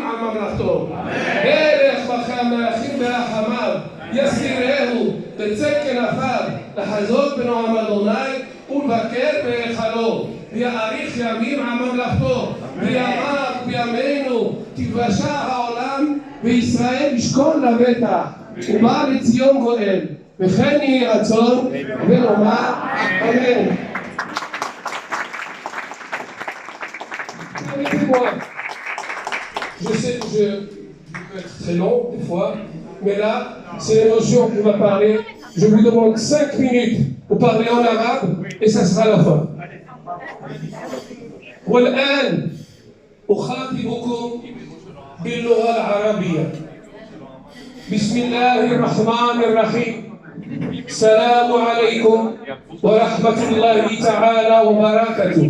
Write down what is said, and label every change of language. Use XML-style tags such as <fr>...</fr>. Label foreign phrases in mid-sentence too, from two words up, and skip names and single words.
<he>על ממלכתו מלך מלכי המלכים ברחמיו יסירהו בצק כנפיו לחזות בנועם אדוני ולבקר בהיכלו ויאריך ימים על ממלכתו וימיו בימינו תיוושע העולם וישראל ישכון לבטח ובא לציון גואל וכן יהי רצון ונאמר אמן.</he> <fr>Je sais que je peux être très long des fois, mais là, c'est l'émotion qui va parler. Je vous demande 5 minutes pour parler en arabe et ça sera la fin.</fr> <ar>والآن أخاطبكم باللغة العربية. بسم الله الرحمن الرحيم. السلام عليكم ورحمة الله تعالى وبركاته.</ar>